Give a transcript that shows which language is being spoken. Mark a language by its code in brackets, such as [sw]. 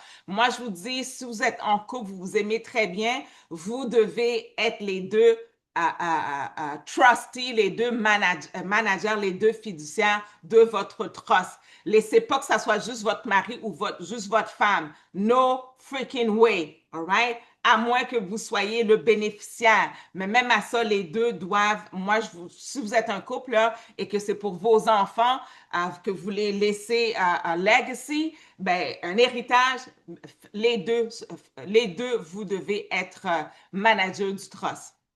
[fr] Moi, je vous dis, si vous êtes en couple, vous vous aimez très bien, vous devez être les deux trustee, les deux managers, les deux fiduciaires de votre trust. Laissez pas que ça soit juste votre mari ou juste votre femme. [en] No freaking way, all right? [fr] À moins que vous soyez le bénéficiaire. Mais même à ça, les deux doivent, si vous êtes un couple là, et que c'est pour vos enfants, que vous les laissez un legacy, ben, un héritage, les deux, vous devez être manager du trust.